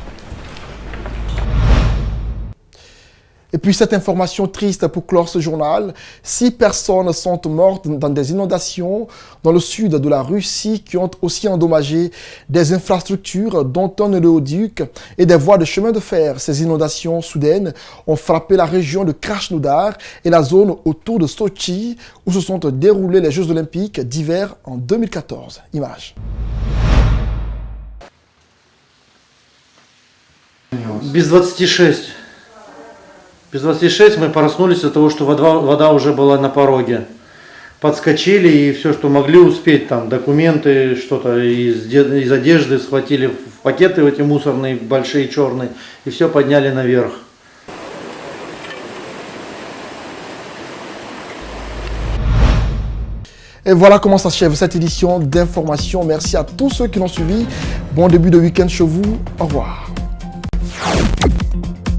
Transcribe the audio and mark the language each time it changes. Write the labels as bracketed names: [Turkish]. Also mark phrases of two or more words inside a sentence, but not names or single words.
[French] Et puis cette information triste pour clore ce journal, 6 personnes sont mortes dans des inondations dans le sud de la Russie qui ont aussi endommagé des infrastructures dont un oléoduc et des voies de chemin de fer. Ces inondations soudaines ont frappé la région de Krasnodar et la zone autour de Sochi où se sont déroulés les Jeux olympiques d'hiver en 2014. Image. [Russian] Без 26. Без 26 мы проснулись от того, что вода уже была на пороге. Подскочили и все, что могли успеть, там документы, что-то из одежды схватили в пакеты эти мусорные, большие, черные, и все подняли наверх. [French] Et voilà comment s'achève cette édition d'information. Merci à tous ceux qui l'ont suivi. Bon début de week-end chez vous. Au revoir.